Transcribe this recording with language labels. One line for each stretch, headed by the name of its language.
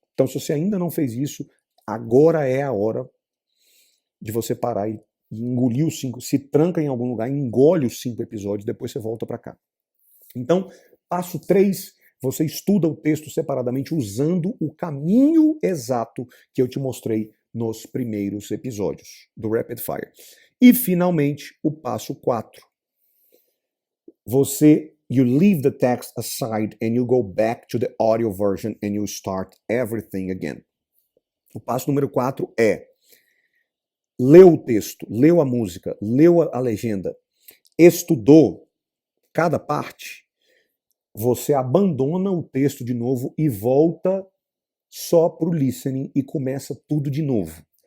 Portuguese: Então se você ainda não fez isso, agora é a hora de você parar e engolir os 5, se tranca em algum lugar, engole os 5 episódios, depois você volta para cá. Então, passo 3, você estuda o texto separadamente usando o caminho exato que eu te mostrei nos primeiros episódios do Rapid Fire. E, finalmente, o passo 4.
English: You leave the text aside and you go back to the audio version and you start everything again.
Portuguese: O passo número 4 é leu o texto, leu a música, leu a legenda, estudou cada parte, você abandona o texto de novo e volta só para o listening e começa tudo de novo.